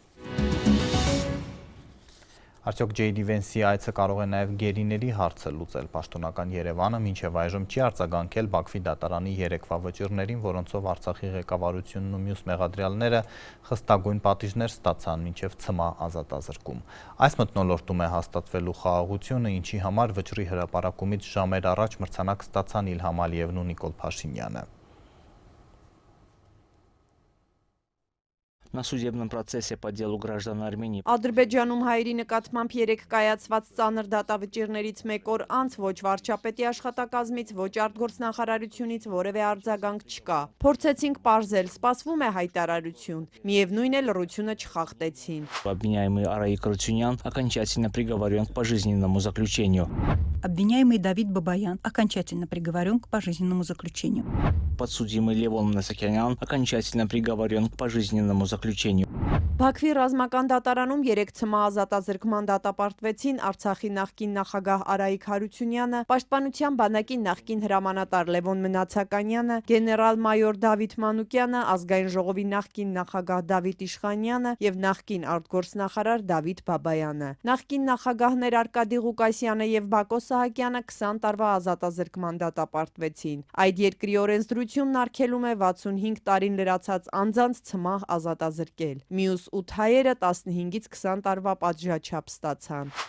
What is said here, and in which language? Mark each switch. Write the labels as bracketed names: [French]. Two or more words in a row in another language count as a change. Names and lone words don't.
[Armenian] Արդյոք Ջեյդի Վենսի այցը կարող է նաև գերիների հարցը լուծել։ Պաշտոնական Երևանը մինչև այժմ չի արձագանքել Բաքվի դատարանի երեկվա վճիռներին, որոնցով Արցախի ղեկավարությունն ու մյուս մեղադրյալները խստագույն պատիժներ ստացան մինչև ցմահ ազատազրկում։ Այս մթնոլորտում է հաստատվելու խաղաղությունը, ինչի համար վճռի հրապարակումից ժամեր առաջ մրցանակ ստացան Իլհամ Ալիևն ու Նիկոլ Փաշինյանը։ [Russian] На судебном процессе по делу граждан Армении. [Armenian] Ադրբեջանում հայերի նկատմամբ երեք կայացված ծանր դատավճիռներից մեկ օր անց ոչ վարչապետի աշխատակազմից, ոչ արտգործնախարարությունից որևէ արձագանք չկա։ Փորձեցինք պարզել, սպասվում է հայտարարություն։ Միևնույն է լռությունը չխախտեցին։ [Russian] Обвиняемый Араик Арутюнян окончательно приговорен к пожизненному заключению. Обвиняемый Давид Бабаян окончательно приговорен к пожизненному заключению. Подсудимый Левон Насакянян окончательно приговорен к пожизненному заключению. [Armenian] Բաքվի ռազմական դատարանում երեք ցմահ ազատազրկման դատապարտվեցին Արցախի նախկին նախագահ Արայիկ Հարությունյանը, Պաշտպանության բանակի նախկին հրամանատար Լևոն Մնացականյանը, գեներալ-մայոր Դավիթ Մանուկյանը, Ազգային ժողովի նախկին նախագահ Դավիթ Իշխանյանը եւ նախկին արտգործնախարար Դավիթ Բաբայանը։ Նախկին նախագահներ Արկադի Ղուկասյանը եւ Բակո Սահակյանը 20 տարվա ազատազրկման դատապարտվեցին։ Այդ երկրի օրենսդրությունն արգելում է 65 տարին լրացած անձանց ցմահ ազատազրկել։ Մյուս 8 հայերը 15-ից 20 տարվա պատժաչափ ստացան։